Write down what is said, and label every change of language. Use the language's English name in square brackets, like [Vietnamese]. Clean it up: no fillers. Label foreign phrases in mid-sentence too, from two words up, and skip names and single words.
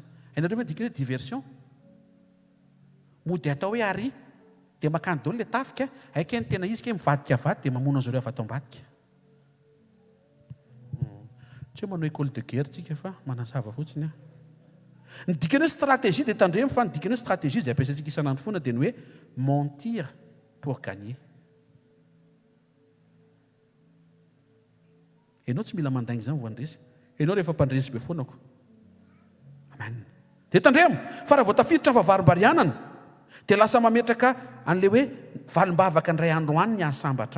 [Malagasy] Hainareo hoe dikany hoe diversion? Mody atao hoe ary dia makany daholo ilay tafika, haika ny tena izy ke mivadika vady dia mamono an'izareo avy ato ambadika. Tsy hoe manao [French] école de guerre [Malagasy] tsika fa manasava fotsiny. Ny dikany hoe stratégie dia tandremo fa ny dikany hoe stratégie izay ampiasaintsika isan'andro foana dia ny hoe [French] mentir pour gagner. [Malagasy] Ianao tsy mila mandainga izany voandresy. Ianao rehefa mpandresy be foanako. Amen. Dia tandremo fa raha vao tafiditra ny fahavarimbarianana dia lasa mametraka an'ilay hoe valim-bavaka indray andro any ny ahasambatra.